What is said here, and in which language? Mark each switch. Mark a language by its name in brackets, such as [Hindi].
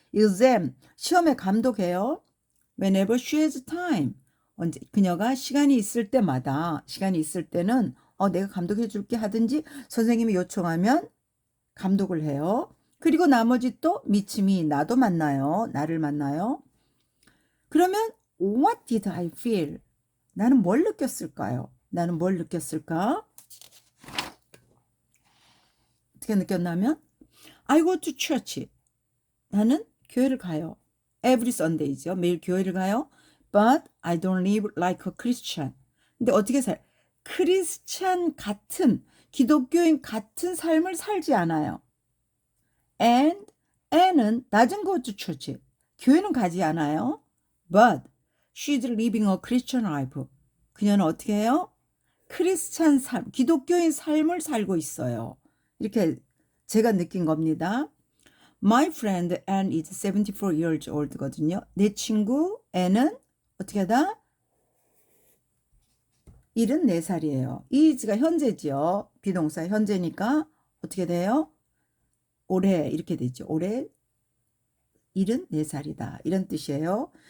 [Korean] exam 시험에 감독해요. [English] Whenever she has time [Korean] 언제 그녀가 시간이 있을 때마다 시간이 있을 때는 내가 감독해 줄게 하든지 선생님이 요청하면 감독을 해요. 그리고 나머지 또 미치미 나도 만나요. 나를 만나요. 그러면 [English] what did I feel? [Korean] 나는 뭘 느꼈을까요? 나는 뭘 느꼈을까? 어떻게 느꼈냐면 [English] I go to church. [Korean] 나는 교회를 가요. [English] Every Sunday [Korean] 죠. 매일 교회를 가요. [English] But I don't live like a Christian. [Korean] 근데 어떻게 크리스찬 같은 기독교인 같은 삶을 살지 않아요. [English] Anne은 doesn't go to church. [Korean] 교회는 가지 않아요. [English] But she's living a Christian life. [Korean] 그녀는 어떻게 해요? 크리스찬 삶, 기독교인 삶을 살고 있어요. 이렇게 제가 느낀 겁니다. [English] My friend Anne is 74 years old거든요. [Korean] 내 친구 Anne은 어떻게 하다? 74살이에요. is가 현재지요. 비동사 현재니까 어떻게 돼요? 올해 이렇게 되죠. 올해 74살이다. 이런 뜻이에요.